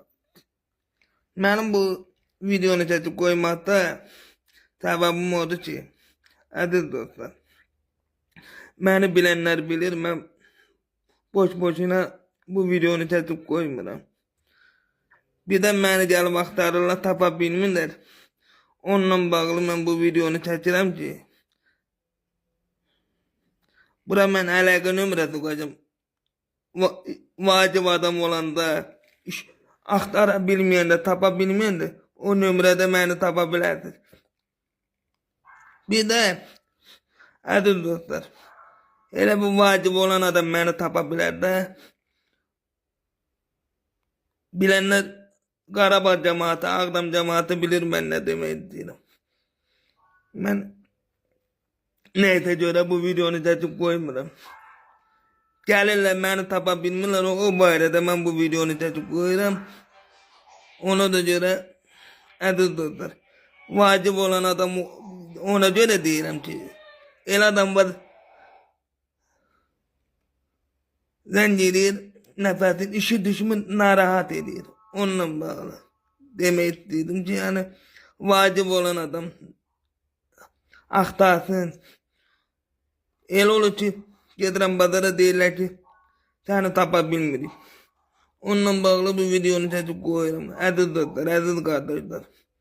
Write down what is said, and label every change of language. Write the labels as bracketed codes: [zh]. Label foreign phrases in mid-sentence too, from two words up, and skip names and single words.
[tr] Benim bu videonu çekip koymakta sebebim oldu ki, aziz dostlar, beni bilenler bilir, ben boşuna bu videonu çekip koymuram. [az] Bir de beni gelip aktarırlar, tapa bilmirler. Onunla bağlı ben bu videonu çekirəm ki, bura ben əlaqə nömrəsi qoyacağım. Vacib adam olanda, axtara bilməyəndə, tapa bilməyəndə, o nömrədə məni tapa bilərsiniz. Bir de aziz dostlar, elə bu vacib olan adam məni tapa bilər də. Bilenler Qarabağ cemaati, Ağdam cemaati bilir ben ne demek istəyirəm. [tr] Ben neyse göre bu videonu çekip koymuram. [az] Gelirler beni tapa bilmirlər, o barədə ben bu videonu çekip koyuram. Ona da göre aziz dostlar, vacib olan adam ona göre deyirəm ki, el adam var, zəng edir, nəfəsin işi düşmür, narahat edir. Onunla bağlı. [tr] Demek istedim ki yani vacib olan adam aktarsın. [az] El olur ki getirem bazara deyirlər ki seni tapa bilmirik. [tr] Onunla bağlı bu videonu çekip koyuyorum. Aziz dostlar, aziz kardeşler.